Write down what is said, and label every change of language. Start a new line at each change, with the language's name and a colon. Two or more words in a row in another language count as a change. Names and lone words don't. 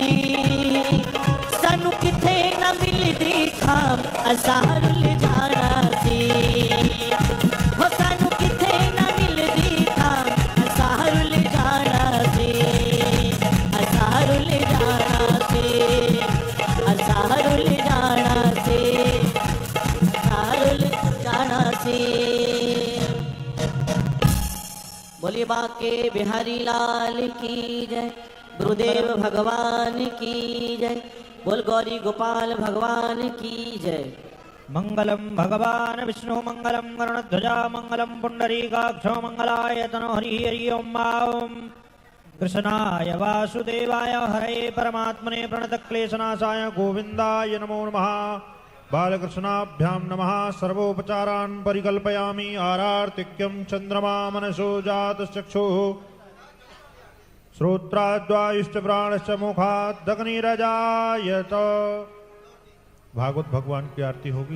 Punjabi: ਸਾਨੂੰ ਕਿੱਥੇ ਨਾ ਮਿਲਦੀ ਖ਼ਾਮ ਅਸਾਂ ਰੁਲ ਜਾਣਾ ਸੀ ਹੋ ਸਾਨੂੰ ਕਿੱਥੇ ਨਾ ਮਿਲਦੀ ਖ਼ਾਮ ਅਸਾਂ ਰੁਲ ਜਾਣਾ ਸੀ ਅਸਾਂ ਰੁਲ ਜਾਣਾ ਸੀ ਅਸਾਂ ਰੁਲ ਜਾਣਾ ਸੀ ਅਸਾਂ ਰੁਲ ਜਾਣਾ ਸੀ।
Hindi: बोलिए बाके बिहारी लाल की जय गुरुदेव भगवान की जय बोल गौरी गोपाल भगवान की जय।
Sanskrit: मंगलम भगवान विष्णु मंगलम गरुड़ध्वजा मंगलम पुंडरीकाक्ष मंगलाय तनो हरि हरि ओम कृष्णाय वासुदेवाय हरे परमात्मने प्रणतक्लेशनाशाय गोविंदाय नमो नमः। बालकृष्णाभ्यां नमः। सर्वोपचारान् परिकल्पयामि। आरार्तिक्यं चंद्रमा मनसो जातश्चक्षुः श्रोत्राद्वायुश्च प्राणश्च मुखात् अग्निरजायत।
Hindi: भागवत भगवान की आरती होगी।